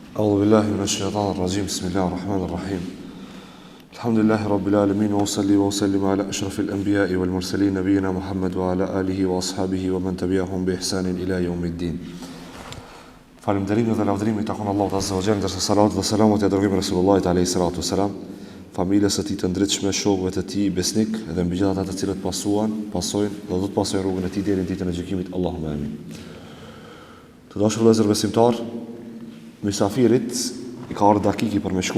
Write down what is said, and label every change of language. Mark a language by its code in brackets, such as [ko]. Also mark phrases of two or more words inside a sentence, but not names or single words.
[ar] أعوذ بالله من الشيطان الرجيم بسم الله الرحمن الرحيم الحمد لله رب العالمين وأصلي وأسلم على أشرف الأنبياء والمرسلين نبينا محمد وعلى آله وأصحابه ومن تبعهم بإحسان إلى يوم الدين. [sq] Falënderimet dhe lavdërimi takon Allahut [ar] عز وجل, [sq] ndërsa salavat dhe selamat e dërgojmë Resulullahit [ar] عليه الصلاة والسلام, [sq] familjes së tij të ndritshme, shokëve të tij besnik dhe mbi gjithë ata të cilët pasojnë dhe do të pasojnë rrugën e tij deri në ditën e gjykimit. [ar] اللهم آمين. [sq] Të dashur vëllezër besimtar, mysafirit i ka ardhur dakiki për me shku.